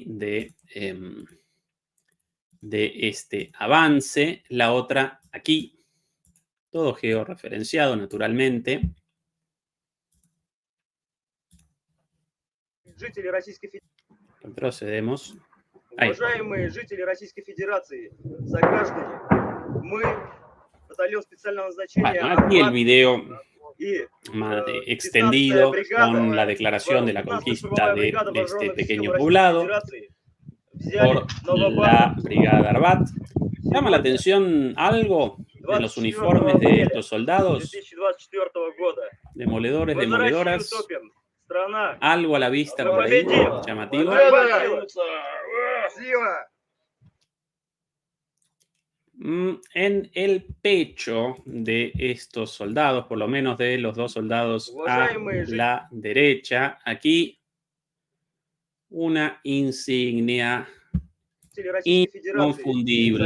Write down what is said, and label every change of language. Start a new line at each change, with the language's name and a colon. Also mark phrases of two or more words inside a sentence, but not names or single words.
Spanish: de este avance. La otra aquí, todo georreferenciado naturalmente. Procedemos. Ahí.
Russian: Уважаемые жители Российской Федерации, сограждане, мы, батальон специального назначения
Spanish: Bueno, aquí el video y extendido con la declaración de la conquista de este pequeño poblado por la Brigada Arbat. ¿Llama la atención algo en los uniformes de estos soldados?
Russian: 2024 года.
Spanish: Demoledores,
Russian: Мы
Spanish: demoledoras.
Russian: за Россию топим. Страна.
Spanish: Algo a la vista por ahí, llamativo. En el pecho de estos soldados, por lo menos de los dos soldados a la derecha, aquí una insignia inconfundible.